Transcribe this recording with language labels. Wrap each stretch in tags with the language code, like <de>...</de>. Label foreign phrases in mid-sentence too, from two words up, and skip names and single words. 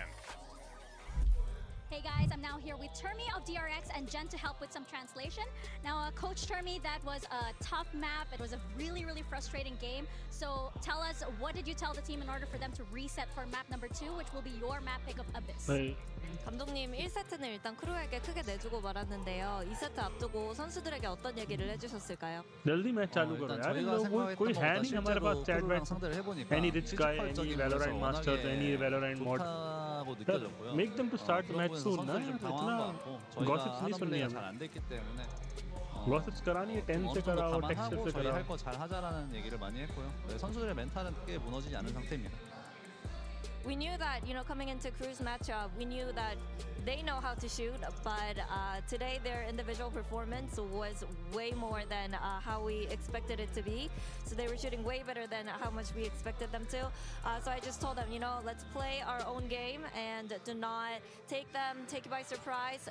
<en>Hey guys, I'm now here with Termi of DRX and Jen to help with some translation. Now, Coach Termi, that was a tough map. It was a really, really frustrating game. So tell us, what did you tell the team in order for them to reset for map number 2, which will be your map pick of Abyss?</en> <ko>감독님 1세트는 일단 크루에게 크게 내주고 말았는데요. 2세트 앞두고 선수들에게 어떤 얘기를 해주셨을까요?</ko> <hi>जल्दी मैच चालू करो यार इन लोगों को कोई है नहीं हमारे पास चैट बैट</hi> <en>any rich guy any Valorant masters any Valorant mod make them to start the match soon</en> <hi>ना इतना gossips नहीं सुननी है gossips करानी है 10 से कराओ texture से कराओ</hi> <ko>할 거 잘 하자라는 얘기를 많이 했고요. 선수들의 멘탈은 크게 무너지지 않은 상태입니다.</ko> <en>We knew that, you know, coming into Crew's matchup, we knew that they know how to shoot, but today their individual performance was way more than how we expected it to be. So they were shooting way better than how much we expected them to. So I just told them, you know, let's play our own game and do not take it by surprise.</en>